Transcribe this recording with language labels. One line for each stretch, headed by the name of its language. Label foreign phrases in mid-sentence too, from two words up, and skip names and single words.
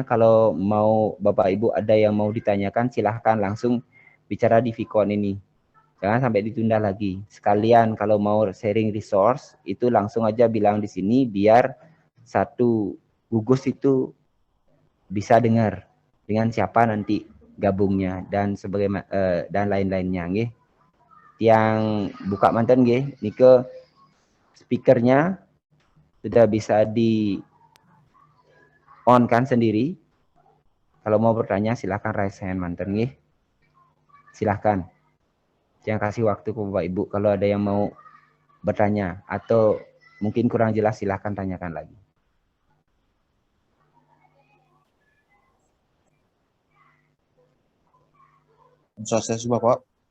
Indonesian: Kalau mau Bapak Ibu ada yang mau ditanyakan, silahkan langsung bicara di Vicon ini. Jangan sampai ditunda lagi. Sekalian kalau mau
English: sharing resource,
Indonesian: itu langsung aja bilang di sini biar satu gugus itu bisa dengar dengan siapa nanti gabungnya dan dan lain-lainnya nggih. Yang buka
Javanese: manten nggih,
Indonesian: nike speakernya sudah bisa di on kan sendiri. Kalau mau bertanya silahkan
English: raise hand
Javanese: manten nggih.
Indonesian: Silahkan. Jangan kasih waktu ke Bapak Ibu kalau ada yang mau bertanya atau mungkin kurang jelas silahkan tanyakan lagi. Sukses Bapak.